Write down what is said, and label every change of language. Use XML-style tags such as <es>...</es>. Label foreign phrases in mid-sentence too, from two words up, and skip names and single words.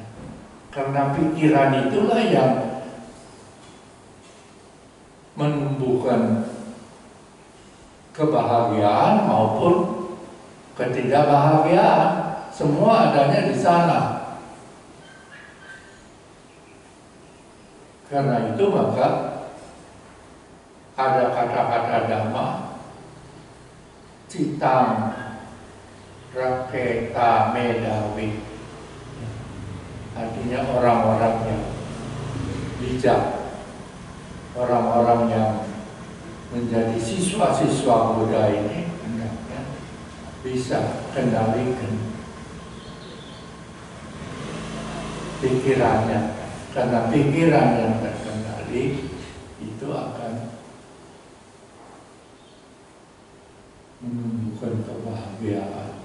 <id>Karena pikiran itulah yang menumbuhkan kebahagiaan maupun ketidakbahagiaan. Semua adanya di sana. Karena itu maka ada kata-kata dhamma,</id> <pi>citang raketa medawi.</pi> <id>Artinya orang-orang yang bijak, orang-orang yang menjadi siswa-siswa Buddha ini hendaknya bisa kendalikan pikirannya, karena pikiran yang terkendali itu akan menumbuhkan kebahagiaan.</id>